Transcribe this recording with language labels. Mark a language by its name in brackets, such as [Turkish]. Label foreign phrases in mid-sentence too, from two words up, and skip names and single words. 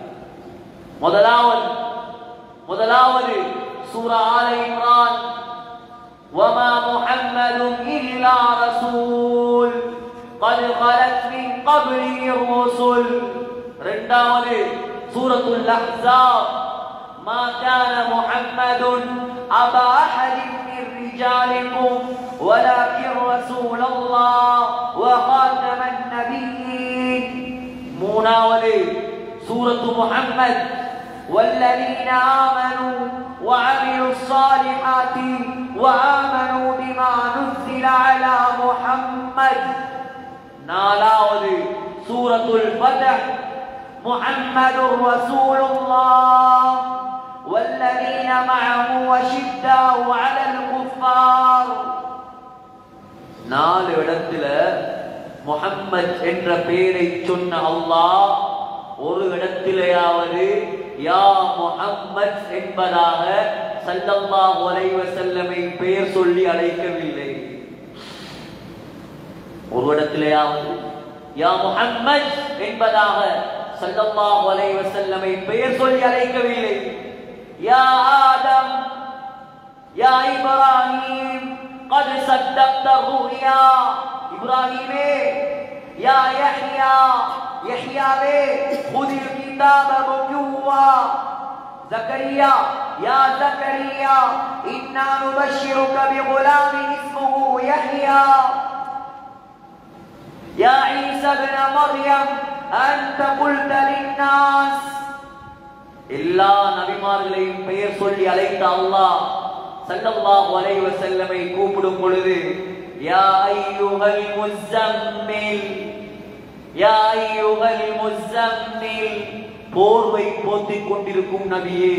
[Arabic] முதலாவது சூரா ஆல இம்ரான், وما محمد إلا رسول قد خلت من قبله الرسل. [Tamil] இரண்டாவது சூரத்துல் அஹ்ஸாப், [Arabic] ما كان محمد أبا أحد من رجالكم ولكن رسول الله وخاتم النبيين. [Tamil] மூணாவது சூரத்து முஹம்மத், [Arabic] والذين آمنوا وعملوا الصالحات وآمنوا بما نزل على محمد. [Tamil] நாலாவது சூரத்துல் ஃபத்ஹ், [Arabic] محمد رسول الله والذين معه وشداء على الكفار. [Tamil] 4 இடத்துல முஹம்மத் என்ற பெயரை சொன்ன அல்லாஹ் ஒரு இடத்திலேயாவது [Arabic] يا محمد [Tamil] என்பதாக [Arabic] صلى الله عليه وسلم [Tamil] பெயர் சொல்லி அழைக்கவில்லை. ஒரு இடத்திலேயாவது [Arabic] يا محمد [Tamil] என்பதாக [Arabic] صلى الله عليه وسلم [Tamil] பெயர் சொல்லி அழைக்கவில்லை. [Arabic] يا آدم، يا إبراهيم, قد صدقت الرؤيا. [Tamil] இப்ராஹிமே, [Arabic] يا يحيى, [Tamil] யஹ்யாவே, [Arabic] خذ الكتاب بقوة. زكريا، يا زكريا إنا نبشرك بغلام اسمه يحيى. يا عيسى ابن مريم أنت قلت للناس. [Tamil] எல்லா நபிமார்களையும் பெயர் சொல்லி அழைத்த அல்லாஹ் [Arabic] صلى الله عليه وسلم [Tamil] கூப்பிடும் பொழுது [Arabic] يا أيها المزمل, يا أيها المزمل, [Tamil] போர்வை போத்திக் கொண்டிருக்கும் நபியே.